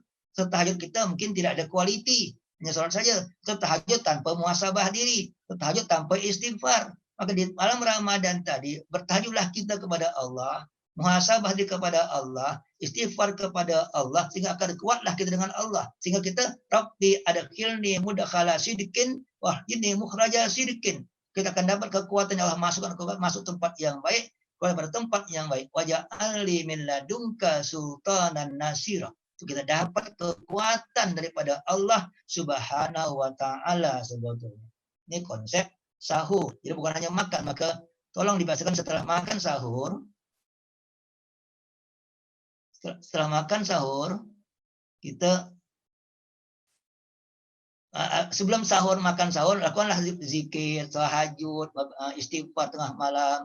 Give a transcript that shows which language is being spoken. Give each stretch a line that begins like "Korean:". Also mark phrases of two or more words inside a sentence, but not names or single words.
Indonesian: Tahajud kita mungkin tidak ada kualiti. Hanya sholat saja. Tahajud tanpa muhasabah diri. Tahajud tanpa istighfar. Maka di malam Ramadan tadi, bertahajudlah kita kepada Allah. Muhasabah diri kepada Allah. Istighfar kepada Allah. Sehingga akan kuatlah kita dengan Allah. Sehingga kita,
Arabic: Rabbi adkhilni mudkhala sidqin wahdini mukhraja sidqin.
Indonesian: Kita akan dapat kekuatan yang Allah masuk tempat yang baik. Pada tempat yang baik.
Arabic: Waja'alli min ladunka sultanan nasira.
Indonesian: Itu kita dapat kekuatan daripada Allah
Arabic: Subhanahu wa taala
Indonesian: sebetulnya. Ini konsep sahur. Jadi bukan hanya makan, maka tolong dibahasakan setelah makan sahur. Setelah makan sahur, kita sebelum sahur, makan sahur, lakukanlah zikir, tahajud, istighfar tengah malam.